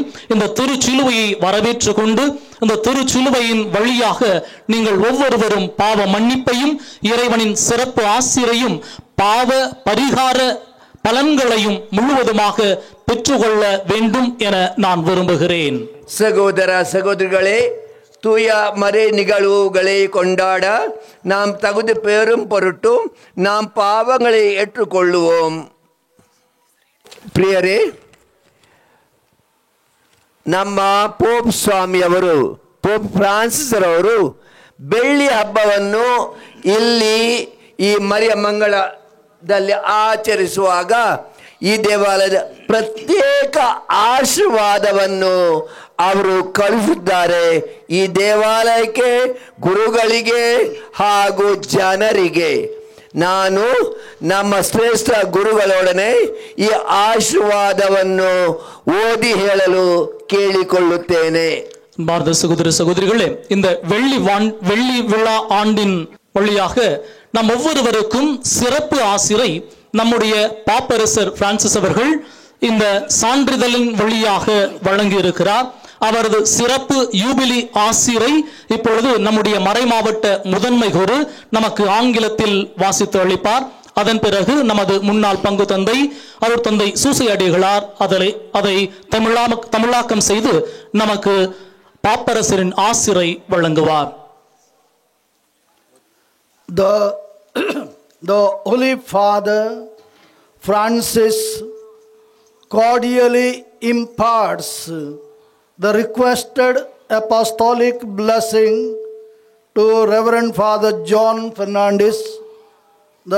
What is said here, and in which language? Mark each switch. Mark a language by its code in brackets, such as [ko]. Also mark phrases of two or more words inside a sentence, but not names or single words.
[ta] இந்த திருச்சிலுவையை வரவேற்று கொண்டு இந்த திருச்சிலுவையின் வழியாக நீங்கள் ஒவ்வொருவரும் பாவ மன்னிப்பையும் இறைவனின் சிறப்பு ஆசிரையும் பாவ பரிகார பலன்களையும் முழுவதுமாக பெற்றுக்கொள்ள வேண்டும் என நான் விரும்புகிறேன். சகோதர சகோதரிகளே, தூய மறை நிகழ்வுகளை கொண்டாட நாம் தகுதி பெறும் பொருட்டும் நாம் பாவங்களை ஏற்றுக்கொள்ளுவோம். [kn] ಪ್ರಿಯರೇ, ನಮ್ಮ ಪೋಪ್ ಸ್ವಾಮಿಯವರು, ಪೋಪ್ ಫ್ರಾನ್ಸಿಸ್ ರವರು ಬೆಳ್ಳಿ ಹಬ್ಬವನ್ನು ಇಲ್ಲಿ ಈ ಮರಿಯ ಮಂಗಳದಲ್ಲಿ ಆಚರಿಸುವಾಗ ಈ ದೇವಾಲಯದ ಪ್ರತ್ಯೇಕ ಆಶೀರ್ವಾದವನ್ನು ಅವರು ಕಳಿಸಿದ್ದಾರೆ. ಈ ದೇವಾಲಯಕ್ಕೆ, ಗುರುಗಳಿಗೆ ಹಾಗೂ ಜನರಿಗೆ ನಾನು ನಮ್ಮ ಶ್ರೇಷ್ಠ ಗುರುಗಳೊಡನೆ ಈ ಆಶೀರ್ವಾದವನ್ನು ಓದಿ ಹೇಳಲು ಕೇಳಿಕೊಳ್ಳುತ್ತೇನೆ. [ta] பாரத சகோதர சகோதரிகளே, இந்த வெள்ளி விழா ஆண்டின் வழியாக நம் ஒவ்வொருவருக்கும் சிறப்பு ஆசிரை நம்முடைய பாப்பரசர் பிரான்சிஸ் அவர்கள் இந்த சான்றிதழின் வழியாக வழங்கி இருக்கிறார். அவரது சிறப்பு யூபிலி ஆசிரை இப்பொழுது நம்முடைய மறைமாவட்ட முதன்மை குரு நமக்கு ஆங்கிலத்தில் வாசித்து அளிப்பார். அதன் பிறகு நமது முன்னாள் பங்கு தந்தை அவர் தந்தை சூசை அடிகளார் அதை தமிழாக்கம் செய்து நமக்கு பாப்பரசரின் ஆசிரை வழங்குவார். [en] The Holy Father Francis cordially imparts the requested apostolic blessing to Reverend Father John Fernandez, the